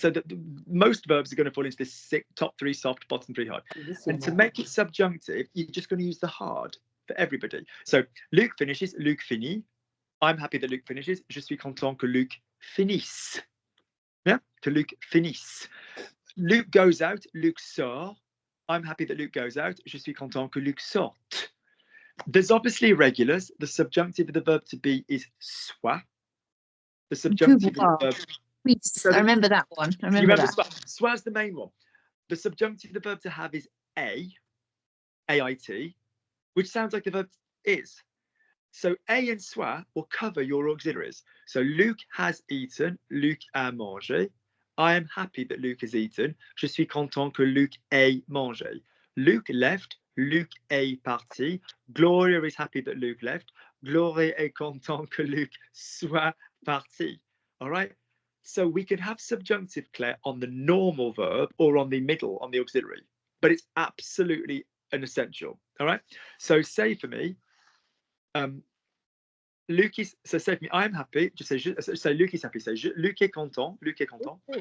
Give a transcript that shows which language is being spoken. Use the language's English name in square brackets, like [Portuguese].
[English] So most verbs are going to fall into this top 3 soft, bottom 3 hard. And to make it subjunctive, you're just going to use the hard for everybody. So Luc finishes, Luc finit. I'm happy that Luc finishes. [French] Je suis content que Luc finisse. Yeah, que Luc finisse. [English] Luc goes out, [French] Luc sort. [English] I'm happy that Luc goes out. [French] Je suis content que Luc sorte. [English] There's obviously irregulars. The subjunctive of the verb to be is soit. The subjunctive of the verb. I remember that one. I remember that. Soit is the main one. The subjunctive of the verb to have is AIT, which sounds like the verb is. So A and soit will cover your auxiliaries. So Luc has eaten, [French] Luc a mangé. [English] I am happy that Luc has eaten. [French] Je suis content que Luc ait mangé. [English] Luc left, [French] Luc est parti. [English] Gloria is happy that Luc left. [French] Gloria est content que Luc soit parti. [English] All right. So we can have subjunctive, Claire, on the normal verb or on the middle, on the auxiliary, but it's absolutely an essential. All right. So say for me, Luc is, so say for me, I'm happy. Just say Luc is happy. Say [French] Luc est content. Luc est content.